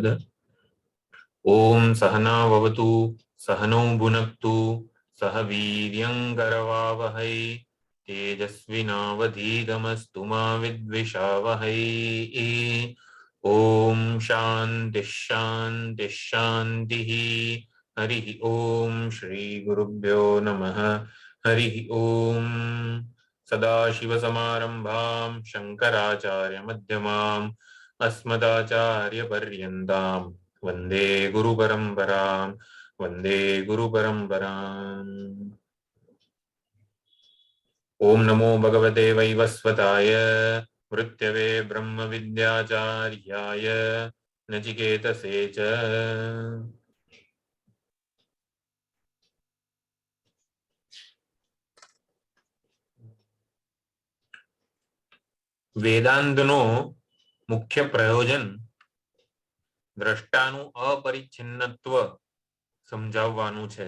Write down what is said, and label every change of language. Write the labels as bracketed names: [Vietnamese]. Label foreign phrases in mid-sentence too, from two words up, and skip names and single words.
[Sanskrit] ઓમ સહના ભવતુ સહનૌ ભુનક્તુ સહ વીર્યંકરવાવહૈ તેજસ્વિનાવધીતમસ્તુ મા વિદ્વિષાવહૈ. ઓમ શાંતિ શાંતિ શાંતિ. હરિ ઓમ શ્રી ગુરુભ્યો નમઃ. હરિ ઓમ. સદાશિવસમારંભાં શંકરાચાર્ય મધ્યમાં अस्मदाचार्य पर्यन्तां वन्दे गुरुपरम्परां. वन्दे गुरुपरम्पराम्. ओम नमो भगवते वैवस्वताय मृत्यवे ब्रह्मविद्याचार्याय नचिकेतसे च. [Gujarati] વેદાંતનો મુખ્ય પ્રયોજન દ્રષ્ટાનું અપરિચ્છિન્નત્વ સમજાવવાનું છે.